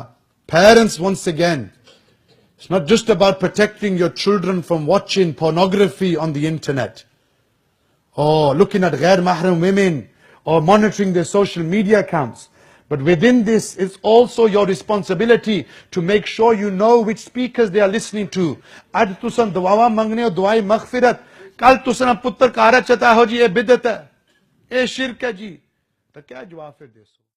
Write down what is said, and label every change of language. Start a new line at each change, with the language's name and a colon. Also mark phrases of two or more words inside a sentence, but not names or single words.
English: Parents, once again, it's not just about protecting your children from watching pornography on the internet, or looking at
Urdu: غیر محرم
English: women, or monitoring their social media accounts. But within this, it's also your responsibility to make sure you know which speakers they are listening to.
Punjabi: اد تساں دعاواں منگنے اور دعائے مغفرت. کل تساں پتر کرا چاہتا ہو جی,
Urdu: یہ بدعت ہے، یہ شرک ہے جی.
Punjabi: تو کیا جواب پھر دیسو?